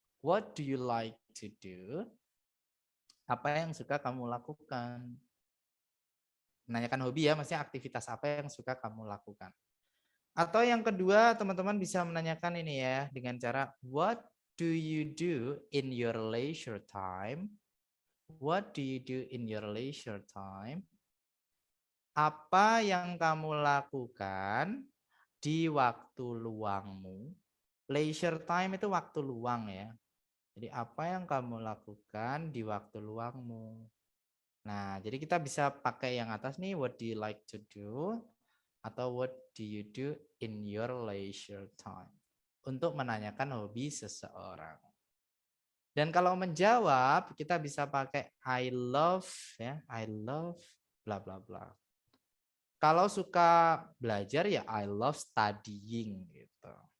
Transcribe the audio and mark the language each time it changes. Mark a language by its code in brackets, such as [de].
[en] What do you like to do? [id] Apa yang suka kamu lakukan? Menanyakan hobi ya, maksudnya aktivitas apa yang suka kamu lakukan. Atau yang kedua, teman-teman bisa menanyakan ini ya, dengan cara [en] what do you do in your leisure time? What do you do in your leisure time? [id] Apa yang kamu lakukan di waktu luangmu? Leisure time itu waktu luang ya. Jadi apa yang kamu lakukan di waktu luangmu? Nah, jadi kita bisa pakai yang atas nih, [en] what do you like to do? Atau what do you do in your leisure time? [id] Untuk menanyakan hobi seseorang. Dan kalau menjawab, kita bisa pakai I love ya, [en] I love bla bla bla. [id] Kalau suka belajar ya [en] I love studying [id] gitu.